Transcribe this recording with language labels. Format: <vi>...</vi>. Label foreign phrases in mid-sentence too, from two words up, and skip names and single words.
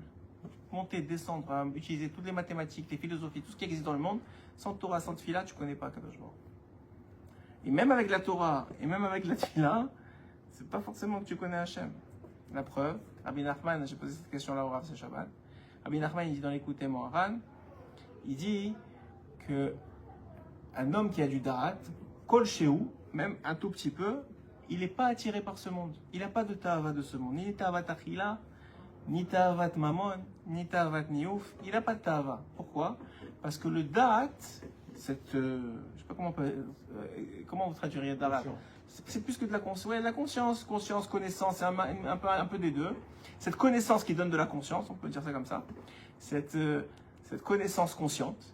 <fr>Monter, descendre, utiliser toutes les mathématiques, les philosophies, tout ce qui existe dans le monde, sans Torah, sans Tfila, tu ne connais pas</fr> <he>הקדוש ברוך הוא.</he> <fr>Et même avec la Torah, et même avec la Tfila, c'est pas forcément que tu connais Hachem. La preuve, Rabbi Nachman, j'ai posé cette question-là au Rav ce Shabbat, Rabbi Nachman, il dit dans l'écouté Moharan, il dit que un homme qui a du da'at,</fr> <he>כל שהוא,</he> <fr>même un tout petit peu, il n'est pas attiré par ce monde. Il n'a pas de ta'ava de ce monde. Ni</fr> <he>תאוות אכילה,</he> <fr>ni</fr> <he>תאוות ממון,</he> <fr>ni</fr> <he>תאוות ניאוף.</he> <fr>Il n'a pas de ta'ava. Pourquoi? Parce que le da'at, je sais pas comment vous traduiriez da'at. C'est plus que de la conscience. Ouais, la conscience, connaissance, c'est un peu des deux. Cette connaissance qui donne de la conscience, on peut dire ça comme ça. Cette connaissance consciente.</fr>